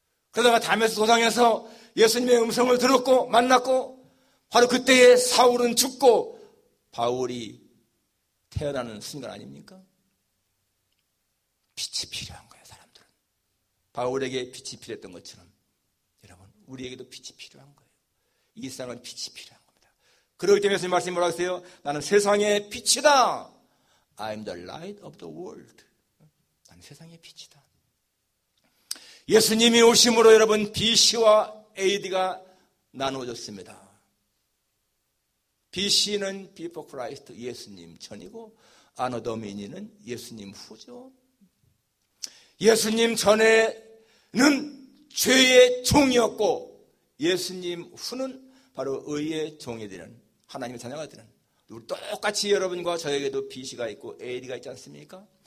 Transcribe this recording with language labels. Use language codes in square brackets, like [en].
[ko] 그러다가 다메스 도상에서 예수님의 음성을 들었고 만났고 바로 그때에 사울은 죽고 바울이 태어나는 순간 아닙니까? 빛이 필요한 거예요, 사람들은. 바울에게 빛이 필요했던 것처럼 여러분, 우리에게도 빛이 필요한 거예요. 이 세상은 빛이 필요한 겁니다. 그렇기 때문에 예수님 말씀이 뭐라고 했어요? 나는 세상의 빛이다. [en] I'm the light of the world. [ko] 나는 세상의 빛이다. 예수님이 오심으로 여러분 BC와 AD가 나누어졌습니다. BC는 [en] Before Christ, [ko] 예수님 전이고 아노 도미니는 예수님 후죠. 예수님 전에는 죄의 종이었고 예수님 후는 바로 의의 종이 되는 하나님의 자녀가 되는, 우리 똑같이 여러분과 저에게도 BC가 있고 AD가 있지 않습니까?